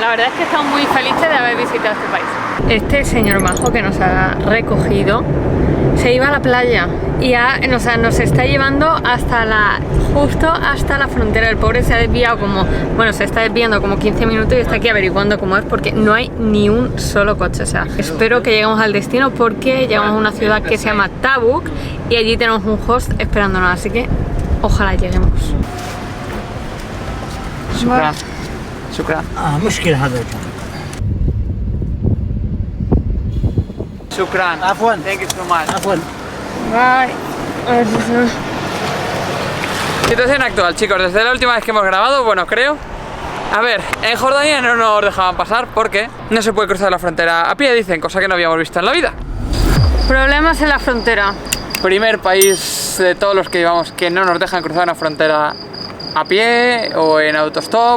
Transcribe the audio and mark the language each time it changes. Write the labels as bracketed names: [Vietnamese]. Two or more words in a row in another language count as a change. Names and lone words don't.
[Spanish] La verdad es que estamos muy felices de haber visitado este país. Este señor majo que nos ha recogido se iba a la playa y nos está llevando justo hasta la frontera. El pobre se ha desviado se está desviando como 15 minutos y está aquí averiguando cómo es porque no hay ni un solo coche. O sea, espero que lleguemos al destino porque llegamos a una ciudad que se llama Tabuk y allí tenemos un host esperándonos, así que ojalá lleguemos. [Arabic] شكرا. شكرا. مشكلة هذا. Shukran. Afwan. [English] Thank you so much. [Arabic] Afwan. [English] Bye. [Spanish] Situación actual, chicos, desde la última vez que hemos grabado, bueno, creo. A ver, en Jordania no nos dejaban pasar porque no se puede cruzar la frontera a pie, dicen, cosa que no habíamos visto en la vida. Problemas en la frontera. Primer país de todos los que llevamos que no nos dejan cruzar una frontera a pie o en autostop.